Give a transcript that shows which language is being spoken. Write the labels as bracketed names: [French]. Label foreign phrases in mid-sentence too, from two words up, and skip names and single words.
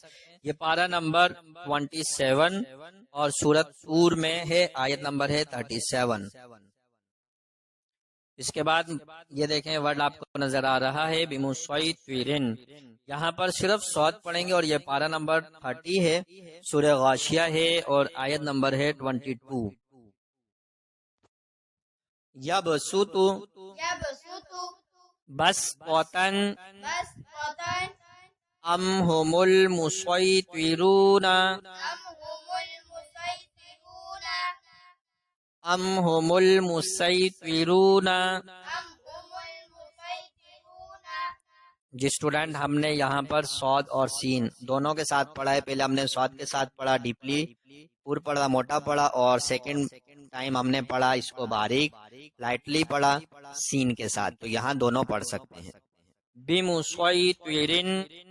[Urdu] یہ پارہ نمبر 27 اور سورۃ طور میں ہے، آیت نمبر ہے 37. اس کے بعد یہ دیکھیں ورڈ آپ کو نظر آ رہا ہے بمصوترین. یہاں پر صرف صاد پڑھیں گے، اور یہ پارہ نمبر 30 ہے، سورہ غاشیہ ہے، اور آیت نمبر ہے 22. [Arabic] یبسطو، یبسطو، بس پوتن، بس وطن، ام هم المسیطرون، ام هم المسیطرون، ام هم المسیطرون. ام هم المسیطرون. [Urdu] جی اسٹوڈنٹ، ہم نے یہاں پر صاد اور سین دونوں کے ساتھ پڑھا ہے. پہلے ہم نے صاد کے ساتھ پڑھا، ڈیپلی پور پڑھا، موٹا پڑھا، اور [English] second time [Urdu] ہم نے پڑھا اس کو باریک لائٹلی پڑھا سین کے ساتھ. تو یہاں دونوں پڑھ سکتے ہیں. [Arabic] بمصوترین.